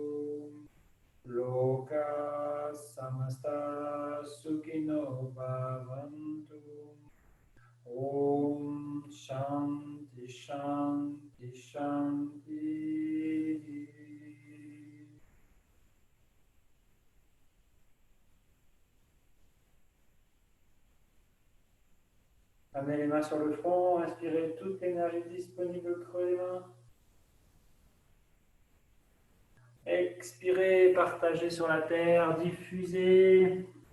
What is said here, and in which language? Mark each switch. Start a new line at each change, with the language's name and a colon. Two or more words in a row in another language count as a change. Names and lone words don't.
Sanskrit: लोकाः समस्ताः सुखिनो भवन्तु. ॐ शान्तिः शान्तिः शान्तिः.
French: Amenez les mains sur le front, inspirez toute l'énergie disponible au creux des mains. Expirez, partagez sur la terre, diffusez.